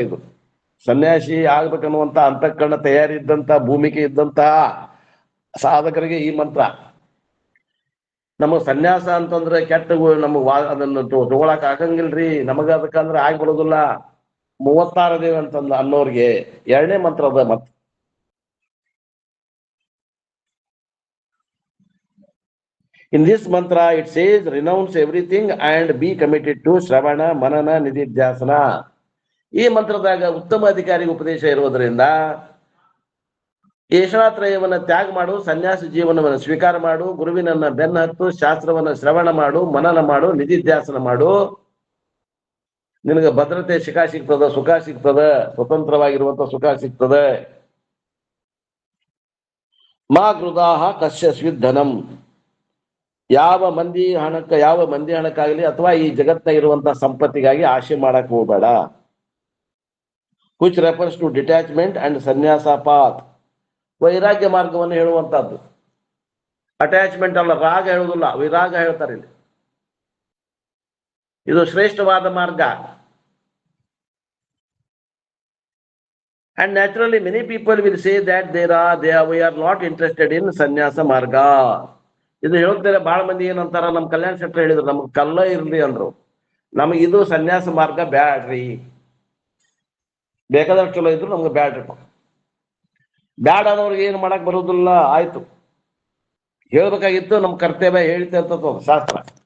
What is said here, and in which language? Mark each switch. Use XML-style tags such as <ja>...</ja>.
<kn>ಇದು ಸನ್ಯಾಸಿ ಆಗ್ಬೇಕನ್ನುವಂತ ಅಂತಃಕರಣ ತಯಾರಿ ಇದ್ದಂತ, ಭೂಮಿಕೆ ಇದ್ದಂತ ಸಾಧಕರಿಗೆ ಈ ಮಂತ್ರ. ನಮಗ್ ಸನ್ಯಾಸ ಅಂತಂದ್ರೆ ಕೆಟ್ಟ ನಮಗ್ ಅದನ್ನ ತಗೊಳಕ್ ಆಗಂಗಿಲ್ರಿ, ನಮಗ ಅದಕ್ಕಂದ್ರೆ ಆಗ್ಬಿಡೋದಿಲ್ಲ 36 ದೇವ ಅಂತಂದ ಅನ್ನೋರ್ಗೆ 2ನೇ ಮಂತ್ರ ಅದ.</kn> <en>ಮತ್ in this mantra it says renounce everything and be committed to</en> <kn>ಶ್ರವಣ ಮನನ ನಿಧಿಧ್ಯಾಸನ. ಈ ಮಂತ್ರದಾಗ ಉತ್ತಮ ಅಧಿಕಾರಿಗೆ ಉಪದೇಶ ಇರುವುದರಿಂದ ಏಷಣಾತ್ರಯವನ್ನ ತ್ಯಾಗ ಮಾಡು, ಸನ್ಯಾಸ ಜೀವನವನ್ನು ಸ್ವೀಕಾರ ಮಾಡು, ಗುರುವಿನನ್ನ ಬೆನ್ನ ಹತ್ತು, ಶಾಸ್ತ್ರವನ್ನ ಶ್ರವಣ ಮಾಡು, ಮನನ ಮಾಡು, ನಿಧಿಧ್ಯಾಸನ ಮಾಡು. ನಿನಗೆ ಭದ್ರತೆ ಸಿಗ್ತದ, ಸುಖ ಸಿಗ್ತದ, ಸ್ವತಂತ್ರವಾಗಿರುವಂತ ಸುಖ ಸಿಗ್ತದೆ.</kn> <sa>ಮಾ ಗೃದಾಹ ಕಶ್ಯ ಸ್ವಿಧನಂ.</sa> <kn>ಯಾವ ಮಂದಿ ಹಣಕ್ಕಾಗಲಿ ಅಥವಾ ಈ ಜಗತ್ತಿನ ಇರುವಂತ ಸಂಪತ್ತಿಗಾಗಿ ಆಶೆ ಮಾಡಕ್ ಹೋಗಬೇಡ.</kn> <en>which refers to detachment and sannyasa path.</en> <kn>ವೈರಾಗ್ಯ ಮಾರ್ಗವನ್ನು ಹೇಳುವಂತಹದ್ದು. ಅಟ್ಯಾಚ್ಮೆಂಟ್ ಅಲ್ಲ, ರಾಗ ಹೇಳುವುದಿಲ್ಲ, ವಿರಾಗ ಹೇಳ್ತಾರೆ ಇಲ್ಲಿ. ಇದು ಶ್ರೇಷ್ಠವಾದ ಮಾರ್ಗ.</kn> <en>And naturally, many people will say that we are not interested in sannyasa marga.</en> <kn>ಇದು ಹೇಳ್ತಾರೆ ಬಹಳ ಮಂದಿ ಏನಂತಾರ, ನಮ್ ಕಲ್ಯಾಣ ಶೆಟ್ಟಿ ಹೇಳಿದ್ರು, ನಮ್ಗೆ ಕಲ್ಲ ಇರ್ಲಿ ಅಂದ್ರು, ನಮಗ್ ಇದು ಸನ್ಯಾಸ ಮಾರ್ಗ ಬ್ಯಾಡ್ರಿ, ಬೇಕಾದಷ್ಟು ಚಲೋ ಇದ್ರು ನಮ್ಗೆ ಬ್ಯಾಡ್ರಿ. ಬ್ಯಾಡ ಅನ್ನೋರ್ಗೆ ಏನ್ ಮಾಡಕ್ ಬರುದಿಲ್ಲ. ಆಯ್ತು, ಹೇಳ್ಬೇಕಾಗಿತ್ತು, ನಮ್ ಕರ್ತವ್ಯ ಹೇಳ್ತಾ ಇರ್ತದ ಶಾಸ್ತ್ರ.</kn>